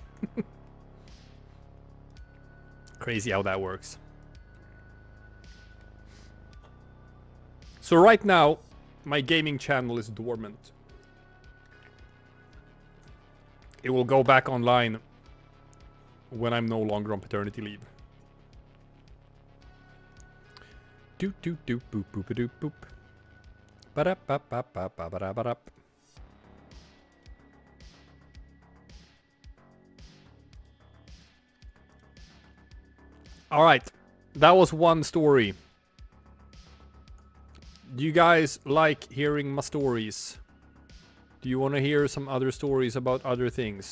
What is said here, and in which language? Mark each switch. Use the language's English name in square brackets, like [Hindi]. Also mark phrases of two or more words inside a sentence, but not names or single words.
[English] Crazy how that works. So right now, my gaming channel is dormant. It will go back online when I'm no longer on paternity leave. Doop doop doop boop boop a doop boop. Ba-da ba ba ba ba ba da ba da. All right, that was one story. Do you guys like hearing my stories? Do you want to hear some other stories about other things?